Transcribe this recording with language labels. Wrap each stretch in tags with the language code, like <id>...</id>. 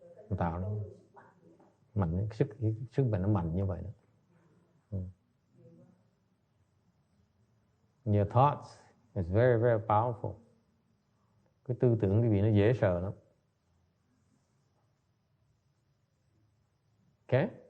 <vi>Nó tạo ra mạnh, sức mạnh nó mạnh như vậy đó.</vi> <en>Your thoughts is very, very powerful.</en> <vi>Cái tư tưởng cái vị nó dễ sợ lắm.</vi> <en>Okay?</en>